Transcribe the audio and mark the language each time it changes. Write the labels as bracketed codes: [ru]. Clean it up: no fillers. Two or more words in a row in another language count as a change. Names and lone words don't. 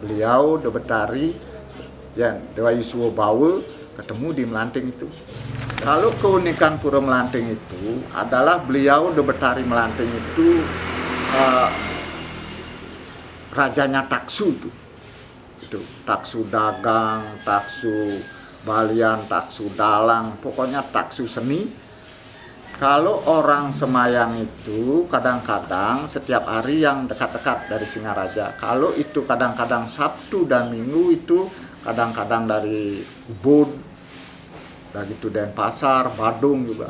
[id] Beliau Debetari ya Dewa Yuswo Bawa ketemu di Melanting itu. Lalu keunikan Pura Melanting itu adalah beliau Debetari Melanting itu rajanya Taksu itu Taksu dagang, Taksu balian, Taksu dalang, pokoknya Taksu seni. Kalau orang Semayang itu kadang-kadang setiap hari yang dekat-dekat dari Singaraja. Kalau itu kadang-kadang Sabtu dan Minggu itu kadang-kadang dari Ubud, dari itu Denpasar, Badung juga.